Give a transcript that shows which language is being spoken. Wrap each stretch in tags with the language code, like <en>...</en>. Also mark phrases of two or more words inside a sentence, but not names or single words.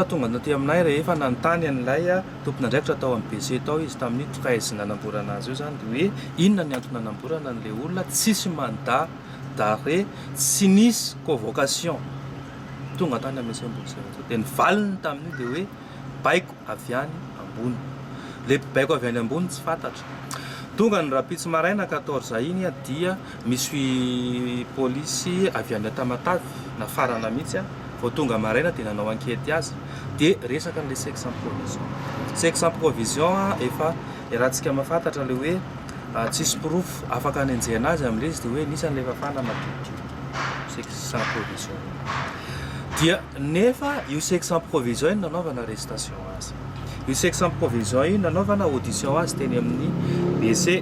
<mg>tonga naty aminay rehefa nanontany an'ilay tompon'andraikitra tao amin'ny BC tao izy tamin'ny 13 nanamborana azy io zany de hoe inona ny antony nanamborana an'le olona tsisy</mg> <fr>mandat d'arrêt</fr> <mg>tsy nisy convocation tonga tany amin'ny Mbola de nivaliny tamin'io de hoe baiko avy any ambony. Le baiko avy any ambony tsy fantatra. Tonga ny rapitsy maraina 14 iny dia misy polisy avy any Tamatavy nafarana mihitsy vao tonga maraina dia nanao enquête azy de resaka le</mg> <en>section provision. Section provision</en> <mg>efa rahantsika mahafantatra le hoe tsisy proof afaka anenjehana azy amin'le izy de hoe nisy an'le fafana matotro</mg> <en>section provision.</en> <mg>Dia nefa io</mg> <en>section provision</en> <mg>iny nanaovana arrestation azy. Io</mg> <en>section provision</en> <mg>io nanaovana audition azy teny amin'ny BC.</mg>